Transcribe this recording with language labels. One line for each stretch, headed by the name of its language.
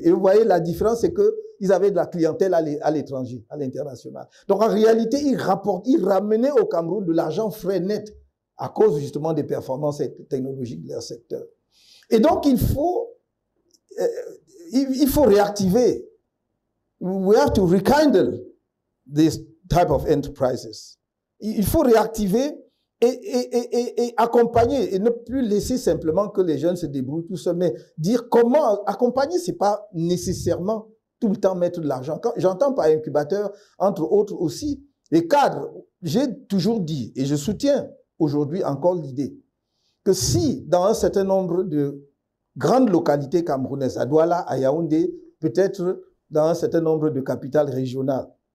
French: Et vous voyez, la différence, c'est qu'ils avaient de la clientèle à l'étranger, à l'international. Donc, en réalité, ils ramenaient au Cameroun de l'argent frais net à cause justement des performances technologiques de leur secteur. Et donc, il faut réactiver.
English: We have to rekindle this type of enterprises.
French: Il faut réactiver et accompagner et ne plus laisser simplement que les jeunes se débrouillent tout seuls, mais dire comment accompagner, c'est pas nécessairement tout le temps mettre de l'argent. J'entends par incubateur, entre autres aussi, les cadres. J'ai toujours dit, et je soutiens aujourd'hui encore l'idée, que si dans un certain nombre de grandes localités camerounaises, à Douala, à Yaoundé, peut-être dans un certain nombre de capitales régionales,